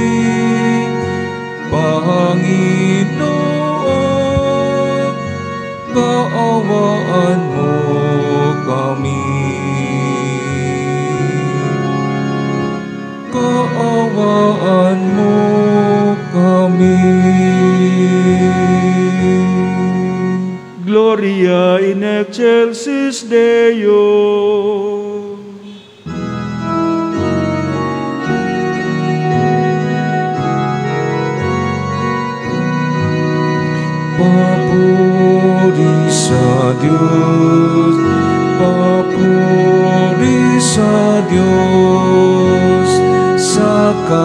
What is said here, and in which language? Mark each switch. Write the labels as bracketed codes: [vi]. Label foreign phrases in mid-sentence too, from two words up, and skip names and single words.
[tl] Panginoon, kaawaan mo kami. Kaawaan mo kami. [la] Gloria in excelsis Deo. [tl] Papuri sa Diyos, papuri sa Diyos, sa